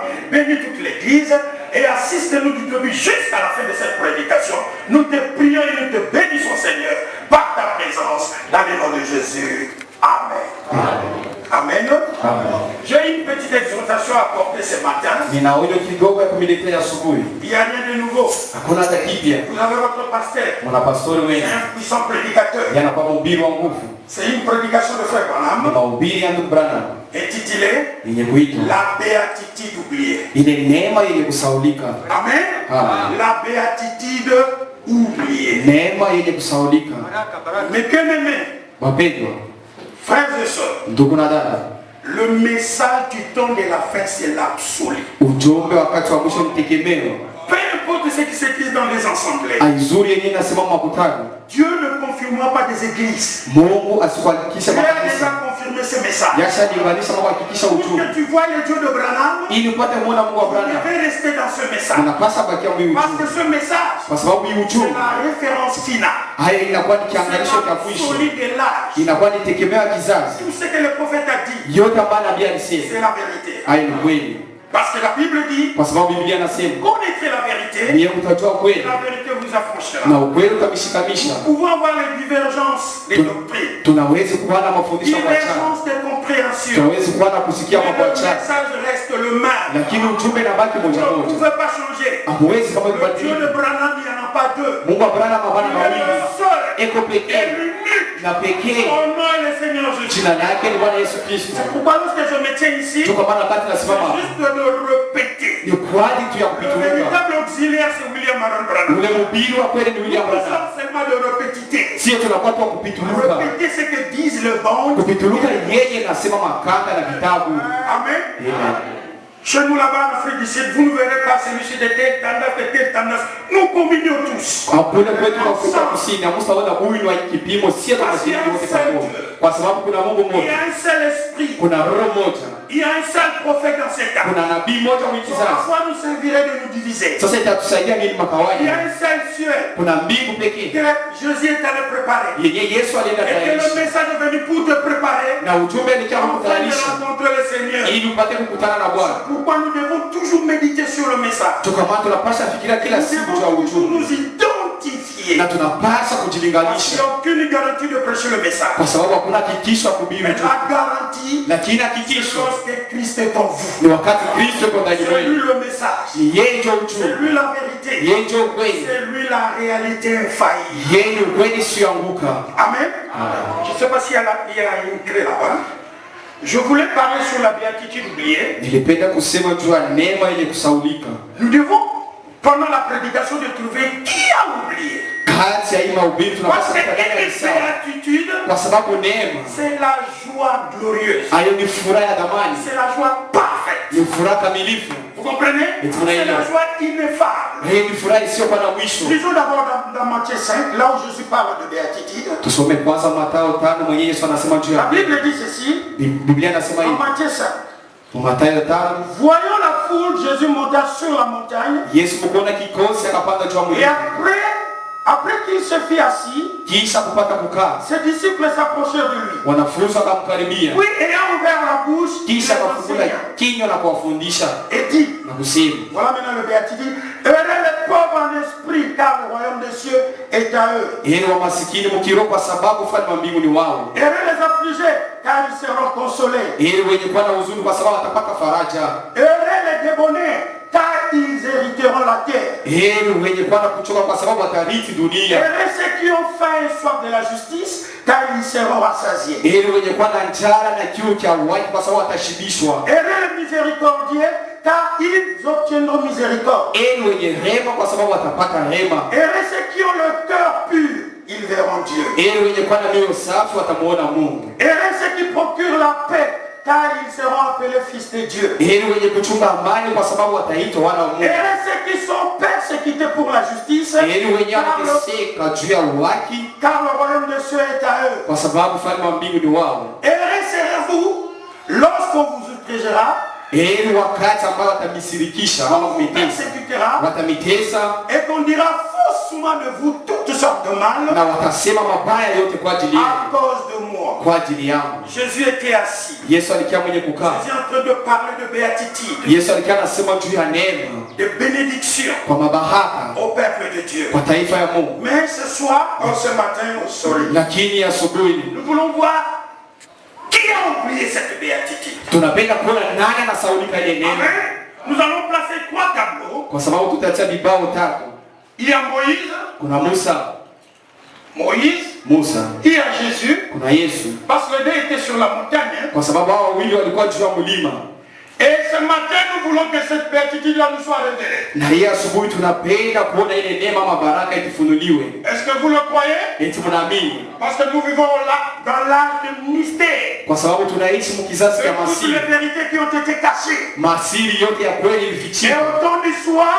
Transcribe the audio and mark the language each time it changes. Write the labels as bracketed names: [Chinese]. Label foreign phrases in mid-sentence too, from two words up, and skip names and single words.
[French] Bénis toute l'église. Et assiste-nous du début jusqu'à la fin de cette prédication. Nous te prions et nous te bénissons, Seigneur, par ta présence, dans le nom de Jésus. Amen. Amen. Amen. J'ai une petite exhortation exhortation à apporter ce matin. Il [Swahili] Nina onyo kidogo ya kumiletea asubuhi. [French] n'y a rien de nouveau. [Swahili] Hakuna hata kipya. [French] Vous avez votre pasteur. [Swahili] Mwana pastori [French] C'est [Swahili] wetu. [French] un puissant prédicateur. [Swahili] Yanakuwa mhubiri wa nguvu. [French] C'est une prédication de Frère [Swahili] Ni Branham mahubiri ya ndugu Branham [French] intitulée [Swahili] yenye kuitwa [French] La béatitude oubliée. [Swahili] ile neema yenye kusaulika. Amen. Amen. [French] La béatitude oubliée. [Swahili] Neema yenye kusaulika. [French] Mes bien-aimés, [Swahili] Wapendwa, [French] frères et sœurs, [Swahili] ndugu na dada, [French] le message du temps de la fin, c'est l'absolu. [Swahili] ujumbe wakati wa mwisho ni tegemeo. [French] Peu importe ce qui se dit dans les assemblées, [Swahili] Aizuri yenyewe inasimama makutano. [French] Dieu ne confirmera pas des églises. [Swahili] Mungu asikuhakikisha [French] Dieu a [Swahili] makanisa. [French] déjà confirmé ce message. [Swahili] Yashaliunganisha na kuhakikisha [French] Pour [Swahili] ujumbe. [French] que tu vois le Dieu de Branham, [Swahili] Ili upate muona Mungu wa [French] vous [Swahili] Branham, [French] devez rester dans ce message. [Swahili] unapasa bakia mwi [French] Parce que [Swahili] ujumbe. [French] ce message, [Swahili] Kwa sababu hii [French] c'est [Swahili] ujumbe [French] la référence finale. [Swahili] haya inakuwa ni [French] C'est [Swahili] kiangalisho cha mwisho. [French] l'absolu de l'âge. [Swahili] Inakuwa ni tegemeo ya kizazi. [French] Tout ce que le prophète a dit, [Swahili] Yote ambayo nabii alisema [French] c'est la vérité. [Swahili] haya ni kweli. [French] Parce que la Bible dit, [Swahili] Kwa sababu Biblia inasema [French] connaîtrez la vérité, [Swahili] ndiye mtajua kweli [French] la vérité vous affranchira. [Swahili] na ukweli utamshikamisha. [French] Nous pouvons avoir les divergences des doctrines, [Swahili] Tunaweza kuwa na mafundisho kwa chana, [French] divergences de compréhension. [Swahili] tunaweza kuwa na kusikia [French] Mais [Swahili] mambo [French] le [Swahili] ya chana, [French] message reste le même. [Swahili] lakini ujumbe unabaki moja [French] Vous ne [Swahili] moja. [French] pouvez pas changer. [Swahili] Hamwezi kama [French] Le Dieu de [Swahili] kubadilika. [French] Branham, il n'y en a pas deux. [Swahili] Mungu wa Branham hapana [French] Il est [Swahili] mawili, [French] le seul [Swahili] eko [French] et [Swahili] pekee [French] l'unique. [Swahili] na pekee. [French] Son nom est le Seigneur Jésus. [Swahili] Jina lake ni Bwana Yesu Kristo. [French] Pourquoi lorsque je me tiens ici, [Swahili] Ndio kwa maana wakati nasimama [French] c'est [Swahili] hapa [French] juste de le répéter. [Swahili] ni kwa ajili tu ya [French] Le [Swahili] kupitulika. [French] véritable auxiliaire, c'est William Aaron Branham. [Swahili] Ule mhubiri wa kweli ni William [French] Nous [Swahili] Branham. [French] sommes seulement de répétiter. [Swahili] Sio tunakuwa tu wa kupituluka. [French] Répéter ce que disent le monde. [Swahili] Kupituluka yeye nasema makanga na vitabu. Amen. Amen. [French] Chez nous là-bas en Afrique du Sud, vous ne verrez pas celui-ci de telle tendance. Nous combinons tous. [Swahili] Hakuna kwetu kwa Afrika Kusini, hamtaona huyu ni wa kipimo, sio kama sisi wote pamoja. Kwa sababu kuna Mungu [French] Il y [Swahili] mmoja. [French] a un seul esprit. [Swahili] Kuna roho moja. [French] Il y a un seul prophète dans cet temps. [Swahili] Kuna nabii mmoja wa kizazi. [French] Pourquoi nous servirait de nous diviser? [Swahili] Sasa itatusaidia nini [French] Il y a [Swahili] makawaida? [French] un seul ciel [Swahili] Kuna mbingu pekee. [French] que Jésus est allé préparer. [Swahili] Yenye Yesu alienda [French] Et que le [Swahili] tayarisha. [French] message est venu pour te préparer. [Swahili] Na ujumbe ni kama [French] Afin de [Swahili] kutayarisha [French] rencontrer le Seigneur. [Swahili] ili upate kukutana na Bwana. [French] Pourquoi nous devons toujours méditer sur le message? [Swahili] Tukama tunapasha fikiria kila [French] Nous [Swahili] siku juu ya [French] devons toujours [Swahili] ujumbe. [French] nous identifier. [Swahili] Na tunapasha [French] Parce qu'il [Swahili] kujilinganisha. [French] n'y a aucune garantie de prêcher le message. [Swahili] Kwa sababu hakuna hakikisho ya kuhubiri [French] Mais [Swahili] ujumbe. [French] la garantie, [Swahili] Lakini [French] c'est [Swahili] hakikisho [French] lorsque Christ est en vous. [Swahili] ni wakati Kristo yuko ndani [French] C'est lui [Swahili] mwenu. [French] le message. [Swahili] Ni yeye ndio [French] C'est [Swahili] ujumbe. [French] lui la vérité. [Swahili] Yeye ndio ukweli. [French] C'est lui la réalité infaillible. [Swahili] Yeye ni ukweli usioanguka. Amen. [French] Je ne sais pas s'il y a une clé là-bas. Je voulais parler sur la béatitude oubliée. [Swahili] Nilipenda kusema juu ya neema yenye kusaulika. [French] Nous devons, pendant la prédication, de trouver qui a oublié. [Swahili] Kati ya hii mahubiri [French] Parce [Swahili] tunapaswa [French] que [Swahili] kutagana [French] une [Swahili] sawa. [French] béatitude, [Swahili] Kwa sababu neema [French] c'est la joie glorieuse. [Swahili] hayo ni furaha ya dhamani, [French] C'est la joie parfaite. [Swahili] ni furaha kamilifu, [French] Vous comprenez? Et tu C'est m'as la dit. joie ineffable. [Swahili] hiyo ni furaha isiyokuwa na mwisho. [French] Lisons d'abord dans Matthieu 5, là où Jésus parle de béatitude. [Swahili] Tusome kwanza Mathayo 5 mwenye Yesu anasema juu [French] La [Swahili] ya [French] Bible dit ceci, [Swahili] Biblia inasema [French] en [Swahili] hivi. [French] Matthieu 5. [Swahili] Mathayo 5, [French] Voyant la foule, Jésus monta sur la montagne. [Swahili] Yesu mkuona kikosi akapanda juu ya [French] Et [Swahili] mlima. [French] après qu'il se fit assis, [Swahili] Kisha kupata kukaa, [French] ses disciples s'approchèrent de lui. [Swahili] wanafunzi wakamkaribia. [French] Puis, ayant ouvert la bouche, il [Swahili] Kisha [French] les [Swahili] akafungula [French] enseigna [Swahili] kinywa na kuwafundisha [French] et dit, [Swahili] na kusema, [French] voilà maintenant le béatitude, heureux les pauvres en esprit, car le royaume des cieux est à eux. [Swahili] heri wa masikini mkiroho, kwa sababu ufalme wa mbingu ni wao. [French] Heureux les affligés, car ils seront consolés. [Swahili] Heri wenye kuwa na huzuni, kwa sababu watapata faraja. [French] Heureux les débonnés, car ils hériteront la terre. [Swahili] Heri wenye kuwa na kuchoka, kwa sababu watarithi dunia. [French] Heureux ceux qui ont faim et soif de la justice, car ils seront rassasiés. [Swahili] Heri wenye kuwa na njala na kiu cha uhaki, kwa sababu watashibishwa. [French] Heureux les miséricordieux, car ils obtiendront miséricorde. [Swahili] Heri wenye rehema, kwa sababu watapata rehema. [French] Heureux ceux qui ont le cœur pur, ils verront Dieu. [Swahili] Heri wenye kuwa na mioyo safi, watamuona Mungu. [French] Heureux ceux qui procurent la paix, car ils seront appelés fils de Dieu. [Swahili] Heri wenye kuchunga amani, kwa sababu wataitwa wana wa Mungu. [French] Heureux ceux qui sont persécutés pour la justice, [Swahili] Heri wenye wanateseka juu ya uhaki, [French] car le royaume des cieux est à eux. [Swahili] kwa sababu ufalme wa mbingu ni wao. [French] Heureux serez-vous lorsqu'on vous outragera, [Swahili] Heri wakati ambao watamisirikisha [French] qu'on [Swahili] ama [French] vous [Swahili] kumitesa, [French] persécutera, [Swahili] watamitesa [French] et qu'on dira faussement de vous toutes sortes de mal [Swahili] na watasema mabaya yote kwa ajili [French] à [Swahili] yenu, [French] cause de moi. [Swahili] kwa ajili yangu. [French] Jésus était assis. [Swahili] Yesu alikia mwenye kukaa. [French] Jésus est en train de parler de béatitude, [Swahili] Yesu alikia anasema juu ya neema, [French] de bénédiction [Swahili] kwa mabaraka [French] au peuple de Dieu. [Swahili] kwa taifa ya Mungu. [French] Mais ce soir, ce matin, sorry, [Swahili] Lakini asubuhi [French] nous voulons voir qui Qui a oublié cette béatitude? [Swahili] Tunapenda kuona nani anasaulika ile neno. [French] Nous allons placer 3 tableaux. [Swahili] Kwa sababu tutatia vibao tatu. [French] Il y a Moïse. [Swahili] Kuna Musa. Musa. [French] Il y a Jésus. [Swahili] Kuna Yesu. [French] Parce que les deux étaient sur la montagne. [Swahili] Kwa sababu hao wawili walikuwa juu ya mlima. [French] Et ce matin, nous voulons que cette béatitude-là nous soit révélée. [Swahili] Na hii asubuhi tunapenda kuona ile neema ama baraka itufunuliwe. [French] Est-ce que vous le croyez? [Swahili] Eti mnaamini? [French] Parce que nous vivons là dans l'âge de mystère. [Swahili] Kwa sababu tunaishi mkizazi cha [French] toutes [Swahili] masiri. [French] les vérités qui ont été cachées. [Swahili] Masiri yote ya kweli [French] Et [Swahili] ilifichika. [French] au temps du soir,